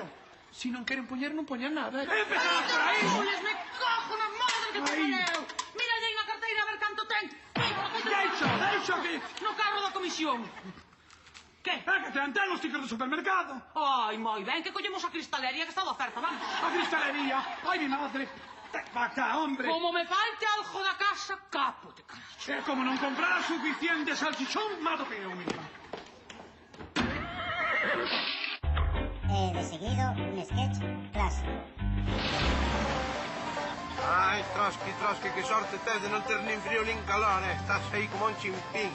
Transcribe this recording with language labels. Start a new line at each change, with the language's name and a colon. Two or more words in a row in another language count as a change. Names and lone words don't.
Galician: Si non queren poñer, non poñan nada. Empezamos por aí. Jules,
Spanish: me cojo
Galician: na madre que te pariu! Mira aí na carteira a ver canto ten! Deixo aquí. No carro da comisión! Que? Que te antén os tickets do supermercado. Ai, moi ben, que collemos a cristalería que está de oferta, vamos!
Spanish: A cristalería. Ai, mi madre. Va acá, hombre.
Galician: Como me falte algo da casa, capote, caracho! E como non comprara suficiente salchichón, mato que eu misma. De seguido, un sketch clásico. Ai, Trotsky, que sorte tes de non ter nin frío nin calor, Estás aí como un chimpín.